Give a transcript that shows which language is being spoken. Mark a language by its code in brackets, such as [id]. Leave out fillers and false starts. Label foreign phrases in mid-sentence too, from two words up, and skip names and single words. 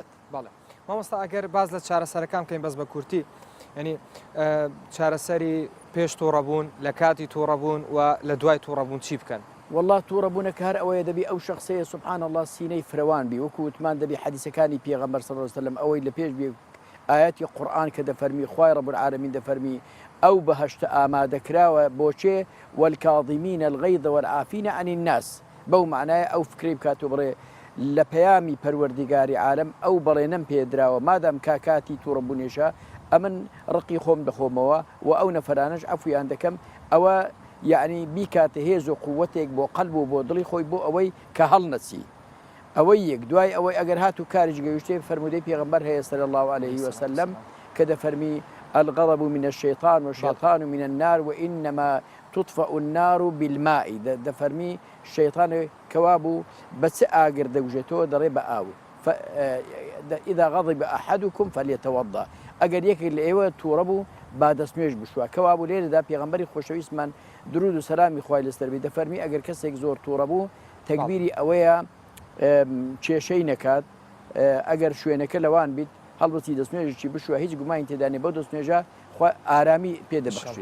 [ckb] بەڵێ مامۆستا ئەگەر باز لە چارەسەرەکان بکەین بەس بە کورتی ینی چارەسەری پێش تووڕەبوون لە کاتی تووڕەبوون و لە دوای تووڕەبوون چی بکەن؟ والله تووڕەبوونەکە هەر ئەوەیە دەبی ئەو شخصەیە [ar] سبحان الله [ckb] سینەی فرەوان بی وەکو وتمان دەبی حەدیسەکانی پێغەمبەر [ar] صلی الله علیه وسلم [ckb] ئەوەی لە پێش بێ ئاەتی قورئان کە دەفەرمی خوای [ar] رب العالمین [ckb] دەفەرمی ئەو بەهەشتە ئامادەکراوە بۆچێ [ar] والکاظمین الغیظ والعافین عن الناس [ckb] بەو معنایە ئەو فکری بکاتۆ بڕێ لە پەیامی پەروەردیگاری عالم ئەو بەڵێنەم پێدراوە مادام کاکاتی تووڕەبوونێشە ئەمن ڕقی خۆم دەخۆمەوە و ئەو نەفرانش ئەفویان دەکەم ئەوە یعنی بیکاتە هێز و قووەتێک بۆ قەلب و بۆ دڵی خۆی بۆ ئەوەی کە هەڵ نەچی ئەوەی یەک دوای ئەوەی ئەگەر هات و کاریش گەیشتێ فرمودەی پێغەمبەر هەیە [ar] صلی الله عليه وسلم [ckb] کە دەفەرمی [ar] الغضب من الشيطان والشيطان من النار وإنما تطفأ النار بالماء [ckb] دەفەرمی شەیطان کەوابوو بەچ ئاگر دەوژێتەوە دەڕێ بە ئاو [ar] إذا غضب أحدكم فليتوضأ [ckb] ئەگەر یەکێک لە ئێوە تووڕە بوو با دەستنوێژ بشوە کەوابوو لێرەدا پێغەمبەری خۆشەویستمان درود و سەلامی خوای لەسەر بێ دەفەرمی ئەگەر کەسێک زۆر تووڕە بوو تەکبیری ئەوەیە کێشەی نەکات ئەگەر شوێنەکە لەوان بیت هەڵبەتی دەستنوێژی بشوە هیچ گومانی تێدانێ بەو دەستنوێژە ئارامی پێدەبخشێ.